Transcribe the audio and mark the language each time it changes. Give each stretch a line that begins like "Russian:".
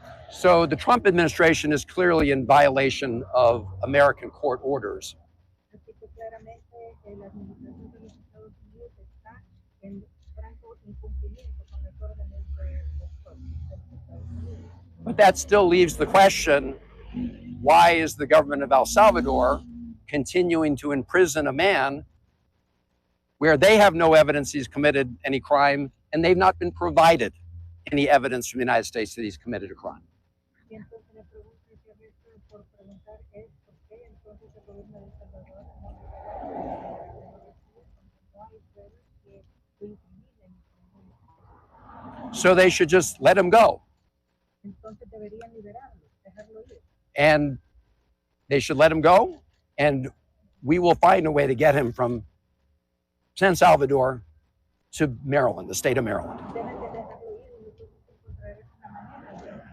English: So the Trump administration is clearly in violation of American court orders.
Spanish: Así que claramente la administración de los Estados Unidos está en franco incumplimiento con las órdenes de los Estados Unidos.
English: But that still leaves the question, why is the government of El Salvador continuing to imprison a man where they have no evidence he's committed any crime and they've not been provided any evidence from the United States that he's committed a crime?
Spanish: Y entonces la pregunta que resta por preguntar es por qué entonces el gobierno de El Salvador no le hay pruebas que lo incriminen.
English: So they should just let him go.
Spanish: Entonces deberían liberarlo, dejarlo ir.
English: And they should let him go, and we will find a way to get him from San Salvador to Maryland, the state of Maryland.
Spanish: Deben de dejarlo ir y nosotros encontraremos una manera de